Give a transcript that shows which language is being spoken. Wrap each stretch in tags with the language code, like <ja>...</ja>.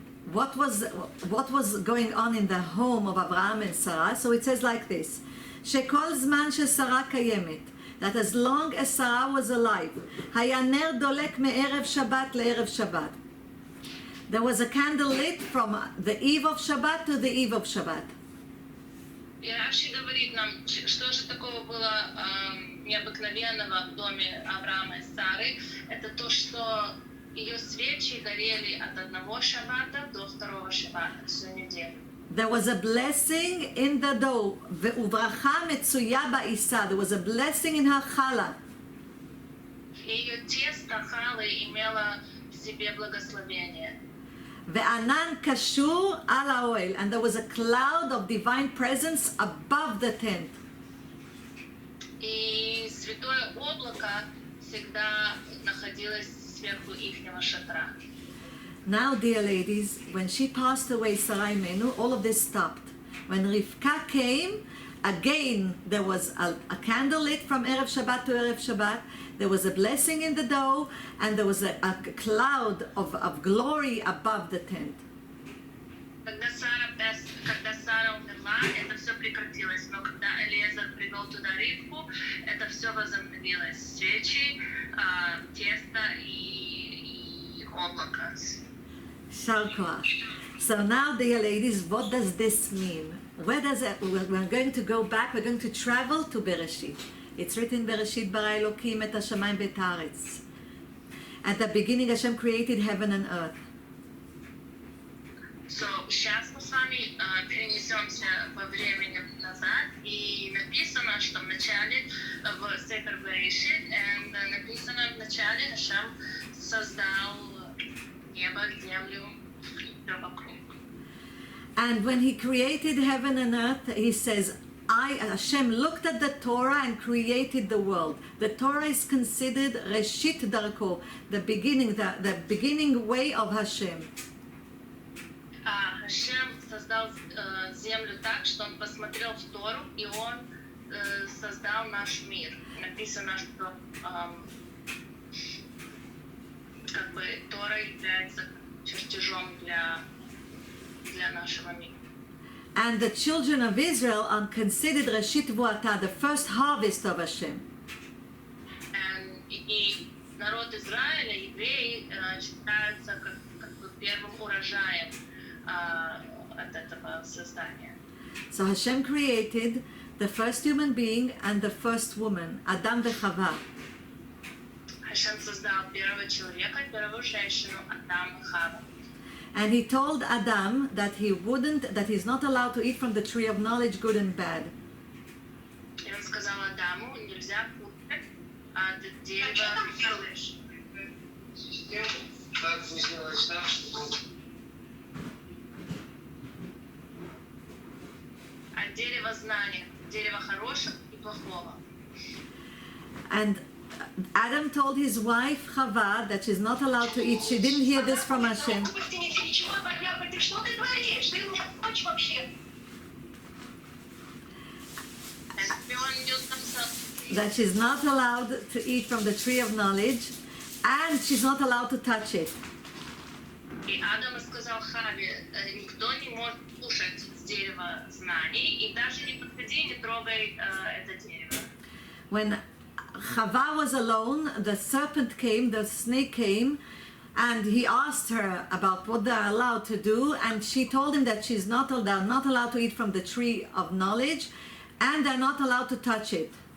<en>What was going on in the home of Abraham and Sarah? So it says like this:</en> <he>Shekol zman shesara kayemet.</he> <en>That as long as Sarah was alive,</en> <he>haya ner dolek me'erev Shabbat</he> <en>le'erev Shabbat. There was a candle lit from the eve of Shabbat to the eve of Shabbat.</en> <ru>И Раши говорит нам, что же такого было необыкновенного в доме Авраама и Сары. Это то, что ее свечи горели от одного шаббата до второго шаббата всю неделю.</ru> <en>There was a blessing in the dough.</en> <he>Ubracha metzuya ba'isa.</he> <en>There was a blessing in her challah.</en> <ru>И ее тесто халы имело в себе благословение.</ru> <he>Ve'anan kashur al ha'oel,</he> <en>and there was a cloud of divine presence above the tent.</en> <ru>И святое облако всегда находилось сверху ихнего шатра.</ru> <en>Now, dear ladies, when she passed away, Sarah Imenu, all of this stopped. When Rivka came, again there was a candle lit from Erev Shabbat to Erev Shabbat. There was a blessing in the dough, and there was a cloud of glory above the tent.</en> <ru>Когда Сара умерла, это все прекратилось. Но когда Элиезер привел туда Ривку, это все возобновилось. Свечи, тесто и облако.</ru> <he>Shalkoach.</he> <en>So now, dear ladies, what does this mean? Where does it? We're going to go back. We're going to travel to Bereshit. It's written,</en> <he>Bereshit bara Elokim et hashamayim v'et haaretz.</he> <en>At the beginning, Hashem created heaven and earth.</en> <ru>So, сейчас мы с вами перенесемся во времени назад, и написано, что вначале в Сефер Берешит, написано вначале Hashem создал небо, землю, все вокруг.</ru> <en>And when He created heaven and earth, He says, Hashem looked at the Torah and created the world. The Torah is considered Reshit Darko, the beginning way of Hashem.</en> <ru>Hashem создал землю так, что он посмотрел в Тору, и он создал наш мир. Написано, что как бы Тора является чертежом для нашего мира.</ru> <en>And the children of Israel are considered Reshit Vuata, the first harvest of Hashem.</en> <ru>И народ Израиля, евреи, считаются как бы первым урожаем от этого создания.</ru> <en>So Hashem created the first human being and the first woman, Adam v'Chava.</en> <ru>Хашем создал первого человека, первую женщину, Адам и Хава.</ru> <en>And he told Adam that he's not allowed to eat from the tree of knowledge, good and bad.</en> <ru>И он сказал Адаму, нельзя кушать от дерева. А что там делаешь? Как сделать так, чтобы От дерева знания, дерева хорошего и плохого.</ru> <en>And Adam told his wife Chava that she's not allowed to eat. She didn't hear this from Hashem.</en> <ru>Ты что ты творишь? Ты у меня дочь вообще. И он идет там сам.</ru> <en>That she's not allowed to eat from the tree of knowledge, and she's not allowed to touch it.</en> <ru>И Адам сказал Хаве, никто не может кушать с дерева знаний, и даже не подходи, не трогай это дерево.</ru> <en>When Chava was alone, the serpent came, the snake came, and he asked her about what they're allowed to do, and she told him that she's not allowed to eat from the tree of knowledge, and they're not allowed to touch it.</en>